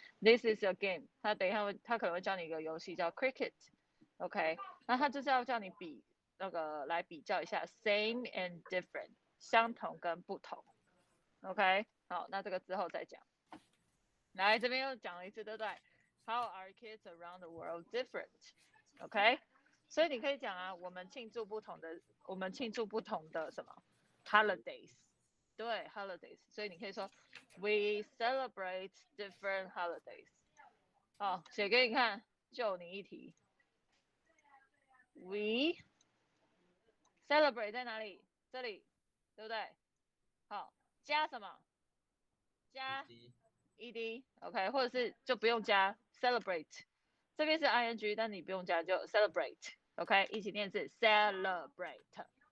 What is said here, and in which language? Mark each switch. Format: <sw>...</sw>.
<en>This is a game，</en> <zh>他等一下他可能会教你一个游戏叫 cricket，OK， 那他就是要叫你来比较一下</zh> <en>same and different，</en> <zh>相同跟不同 ，OK， 好，那这个之后再讲。来，这边又讲了一次，对不对 ？</zh> <en>How are kids around the world different？</en> <zh>OK， 所以你可以讲啊，我们庆祝不同的什么？</zh> <en>Holidays， 对 holidays，</en> <zh>所以你可以说</zh> <en>We celebrate different holidays。</en> <zh>好，写给你看，就你一题。</zh> <en>We celebrate</en> <zh>在哪里？这里，对不对？好，加什么？加 ed，OK， 或者是就不用加 celebrate， 这边是 ing， 但你不用加就 celebrate，OK， 一起念是 celebrate。</zh>